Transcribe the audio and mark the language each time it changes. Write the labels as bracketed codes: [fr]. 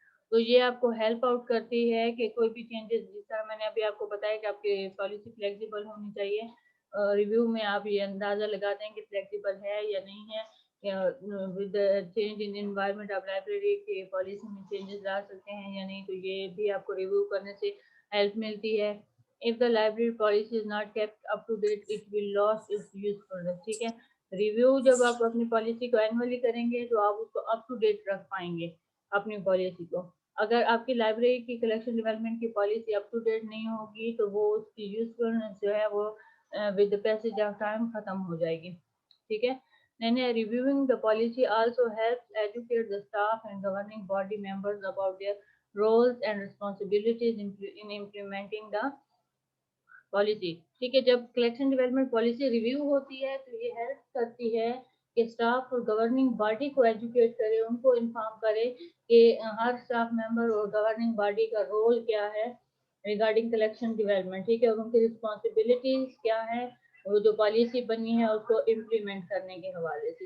[ur] تو یہ آپ کو ہیلپ آؤٹ کرتی ہے کہ کوئی بھی چینجز، جس طرح میں نے ابھی آپ کو بتایا کہ آپ کی پالیسی فلیکسیبل ہونی چاہیے. ریویو میں آپ یہ اندازہ لگاتے ہیں کہ فلیکسیبل ہے یا نہیں ہے. ود چینج ان انوائرمنٹ آپ لائبریری کی پالیسی میں چینجز لا سکتے ہیں یا نہیں، تو یہ بھی آپ کو ریویو کرنے سے ہیلپ ملتی ہے. [en] If the library policy is not kept up to date, it will lose its usefulness. [ur] ٹھیک ہے، ریویو جب آپ اپنی پالیسی کو اینولی کریں گے تو آپ اس کو اپ ٹو ڈیٹ رکھ پائیں گے اپنی پالیسی کو. اگر آپ کی لائبریری کی کلیکشن ڈیولپمنٹ کی پالیسی اپ ٹو ڈیٹ نہیں ہوگی تو وہ اس کی یوزفلنس جو ہے وہ ود پیسج آف ٹائم ختم ہو جائے گی. ٹھیک ہے. [en] Then reviewing the policy also helps educate the staff and governing body members about their roles and responsibilities in implementing the policy. [ur] ٹھیک ہے، جب کلیکشن ڈیولپمنٹ پالیسی ریویو ہوتی ہے تو یہ ہیلپ کرتی ہے کہ اسٹاف اور گورننگ باڈی کو ایجوکیٹ کرے، ان کو انفارم کرے کہ ہر اسٹاف ممبر اور گورننگ باڈی کا رول کیا ہے ریگارڈنگ کلیکشن ڈیولپمنٹ. ٹھیک ہے، اور ان کی رسپانسبلٹیز کیا ہے، وہ جو پالیسی بنی ہے اس کو امپلیمنٹ کرنے کے حوالے سے.